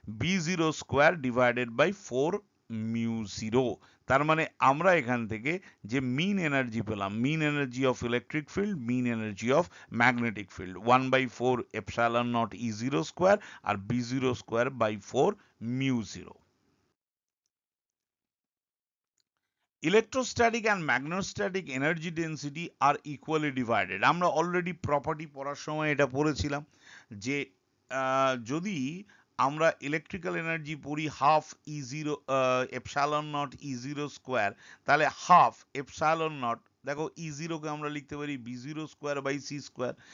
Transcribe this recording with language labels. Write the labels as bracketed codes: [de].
[en] B zero square divided by 4 mu zero. [bn] তার মানে আমরা এখান থেকে যে মিন এনার্জি পেলাম, [en] mean energy of electric field, mean energy of magnetic field, [bn] 1/4 epsilon not E zero square আর B zero square by 4 mu zero. [en] Electrostatic and magnetostatic energy density are equally divided. [bn] আমরা already property পড়ার সময় এটা পড়েছিলাম যে যদি আমরা electrical energy পড়ি half E zero epsilon not E zero square, তাহলে হাফ এপসাইলন নট, দেখো ই জিরোকে আমরা লিখতে পারি B zero square by C square.